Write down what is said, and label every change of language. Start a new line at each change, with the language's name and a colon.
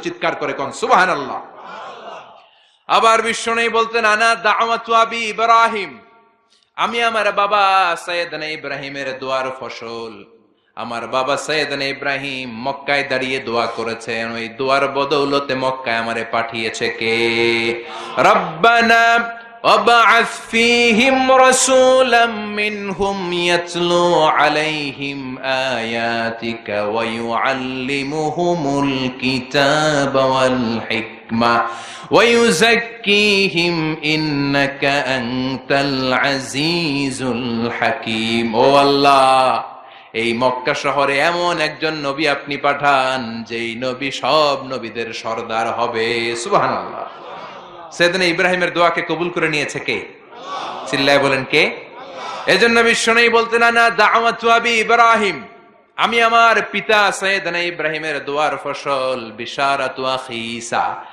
Bangla: চিৎকার করে কোন সুবহানাল্লাহ। আবার বিশ্বনবী বলতেন
Arabic: আনা দাওয়াতু আবি ইব্রাহিম,
Bangla: আমি আমার বাবা সাইয়েদনা ইব্রাহিমের দোয়ার ফসল। আমার বাবা সাইয়েদনা ইব্রাহিম মক্কায় দাঁড়িয়ে দোয়া করেছেন, ওই দোয়ার বদৌলতে মক্কায় আমারে পাঠিয়েছে কে?
Arabic: রব্বানা وابعث فيهم رسولا منهم يتلو عليهم آياتك ويعلمهم الكتاب والحكمة ويزكيهم إنك أنت العزيز الحكيم.
Bangla: ও আল্লাহ, এই মক্কা শহরে এমন একজন নবী আপনি পাঠান যেই নবী সব নবীদের সরদার হবে। সুবহানাল্লাহ। সাইয়েদনা ইব্রাহিমের দোয়াকে কবুল করে নিয়েছে কে? চিল্লায় বলেন কে? এজন্য বিশ্বনবী বলতেন
Arabic: না দাওয়াতু আবি ইব্রাহিম,
Bangla: আমি আমার পিতা সাইয়েদনা ইব্রাহিমের দোয়ার ফসল।
Arabic: বিশারাতু আখি ঈসা,